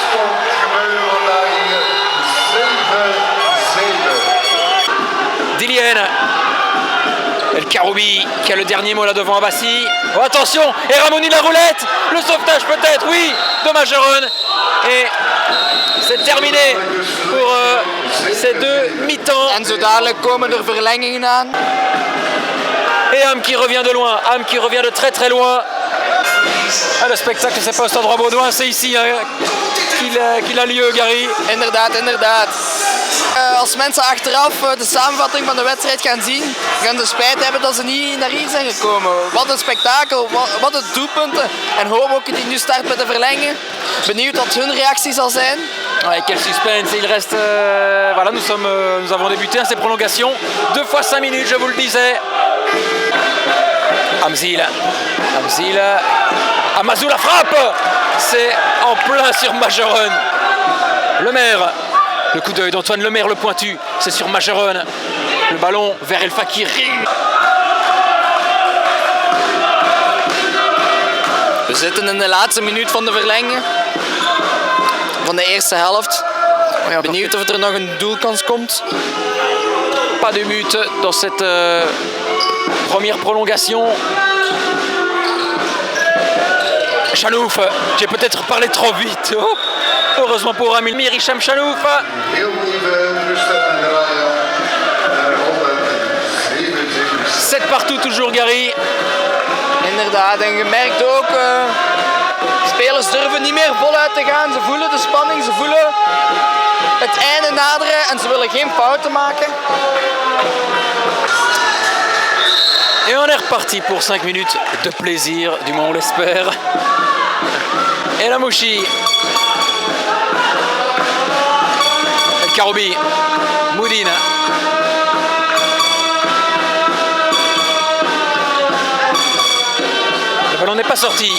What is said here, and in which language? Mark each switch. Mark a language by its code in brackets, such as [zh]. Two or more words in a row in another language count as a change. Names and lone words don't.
[fr] Dillienne. El Karoubi qui a le dernier mot là devant Abassi. Oh, attention, et Ramoni la roulette. Le sauvetage peut-être, oui, de Majeron. Et c'est terminé pour ces deux mi-temps. [nl] En zo dadelijk komen er verlengingen aan. [fr] Et Ham qui revient de loin, Ham qui revient de très très loin. Ah, le spectacle, c'est pas au Stade Roi-Baudouin, c'est ici qu'il a lieu, Gary. [nl] Inderdaad, inderdaad. Als mensen achteraf de samenvatting van de wedstrijd gaan zien, gaan ze spijt hebben dat ze niet naar hier zijn gekomen. Wat een spektakel, wat een doelpunten. En Hoboken die nu start met de verlengen. Benieuwd wat hun reactie zal zijn. [fr] Ouais, quel suspense, il reste... voilà, nous avons débuté à ces prolongations. 2 fois 5 minutes, je vous le disais. Hamzil, Amazou la frappe. C'est en plein sur Majeron. Lemaire, le coup d'œil d'Antoine Lemaire, le pointu, c'est sur Majeron. Le ballon vers El Fakiri. [nl] We zitten in de laatste minuut van de verlenging. Van de eerste helft. Benieuwd of er nog een doelkans komt. [fr] Pas de but dans cette première prolongation. Chanouf, j'ai peut-être parlé trop vite. Oh, heureusement pour Amir Hicham Chanouf. [nl] Heel even rustig aan draaien. Naar 177. [fr] 7 partout toujours Gary. [nl] Inderdaad, en je merkt ook, spelers durven niet meer voluit te gaan. Ze voelen de spanning, ze voelen het einde naderen en ze willen geen fouten maken. [fr] Et on est reparti pour 5 minutes de plaisir, du moins on l'espère. Et la Mouchi. El Karoubi. Moudine. Le ballon n'est pas sorti.